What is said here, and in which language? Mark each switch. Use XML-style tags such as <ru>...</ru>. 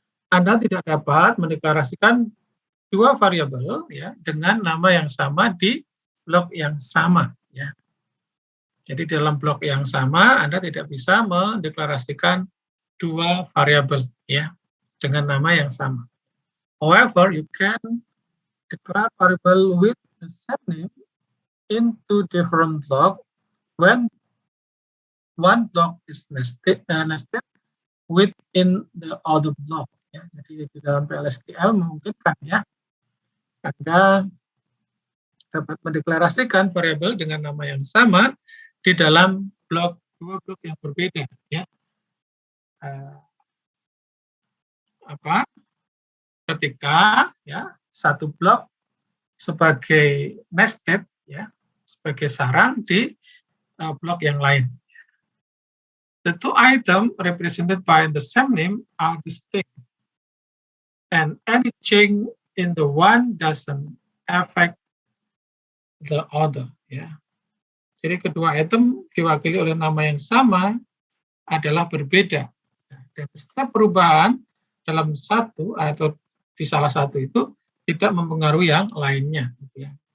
<id>Anda tidak dapat mendeklarasikan dua variabel, ya, dengan nama yang sama di blok yang sama, ya. Jadi dalam blok yang sama Anda tidak bisa mendeklarasikan dua variabel, ya, dengan nama yang sama.</id> <en>However, you can declare variable with the same name in two different blocks when one block is nested within the other block.</en> <id>Ya, jadi di dalam PLSQL memungkinkan, ya, Anda dapat mendeklarasikan variabel dengan nama yang sama di dalam blok, dua blok yang berbeda, ya. Ketika, ya, satu blok sebagai nested, ya, sebagai sarang di blok yang lain.</id> <en>The two items represented by the same name are distinct, and any change in the one doesn't affect the other, ya.</en> <id>Jadi kedua item diwakili oleh nama yang sama adalah berbeda. Dan setiap perubahan dalam satu atau di salah satu itu tidak mempengaruhi yang lainnya, gitu ya.</id>